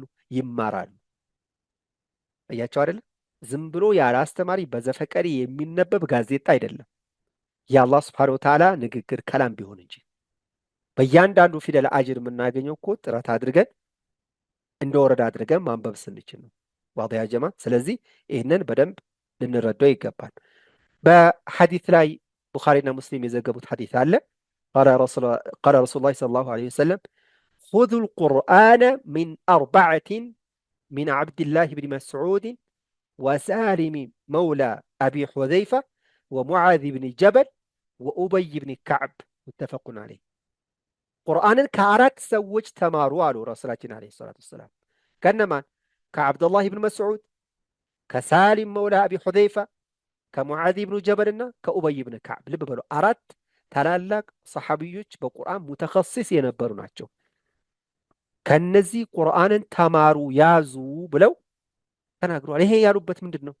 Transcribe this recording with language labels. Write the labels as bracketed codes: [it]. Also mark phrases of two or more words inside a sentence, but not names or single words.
[am] ይማራሉ። ታያቸው አይደል? ዝም ብሎ ያለ አስተማሪ በዘፈቀሪ የሚነበብ ጋዜጣ አይደለም። የአላህ [ar] سبحانه وتعالى [am] ንግግር ከላም ቢሆን እንጂ በእያንዳንዱ ፊደል አጅር የምናገኘው እኮ ጥረት አድርገን እንደወረደ አድርገን ማንበብ ስንችል ነው። [ar] واضح يا جماعة። [am] ስለዚህ ይህንን በደንብ ልንረዳው ይገባል። በሐዲስ ላይ ቡኻሪና ሙስሊም የዘገቡት ሐዲስ አለ። [ar] قال رسول الله صلى الله عليه وسلم خذوا القرآن من أربعة من عبد الله بن مسعود وسالم مولى أبي حذيفة ومعاذ بن جبل وأبي بن كعب متفق عليه። [am] ቁርአንን ከአራት ሰዎች ተማሩ አሉ ረሱላችን [ar] عليه الصلاة والسلام። ከነማን? [am] ከአብዱላህ ብን መስዑድ፣ ከሳሊም መውላ አቢ ሁዘይፋ፣ ከሙዓዝ ብኑ ጀበል እና ከኡበይ ብን ከዕብ። ልብ በሉ አራት ታላላቅ ሰሐቢዮች በቁርአን ሙተኸሲስ የነበሩ ናቸው። ከነዚህ ቁርአንን ተማሩ ያዙ ብለው ተናግረዋል። ይሄ ያሉበት ምንድን ነው?